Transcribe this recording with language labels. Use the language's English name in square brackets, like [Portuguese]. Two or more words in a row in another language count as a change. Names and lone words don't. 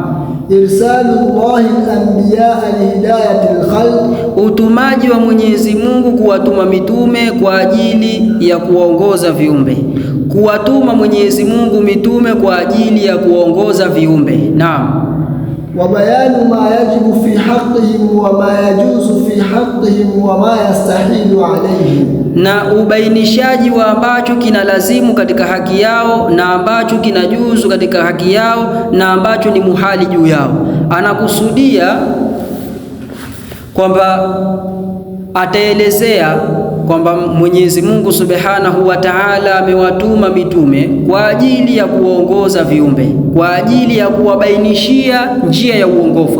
[Arabic] إرسال الله الأنبياء لهداية الخلق, [Swahili] utumaji wa Mwenyezi Mungu kuwatuma mitume kwa ajili ya kuongoza viumbe. Kuwatuma Mwenyezi Mungu mitume kwa ajili ya kuongoza viumbe. Naam. [Arabic] وبيان ما يجب في حقهم وما يجوز في حقهم وما يستحيل عليهم, [Swahili] na ubainishaji wa ambacho kinalazimu katika haki yao na ambacho kinajuzu katika haki yao na ambacho ni muhali juu yao. Anakusudia kwamba ataelezea kwamba Mwenyezi Mungu [Arabic] سبحانه وتعالى [Swahili] amewatuma mitume kwa ajili ya kuongoza viumbe, kwa ajili ya kuwabainishia njia ya uongofu.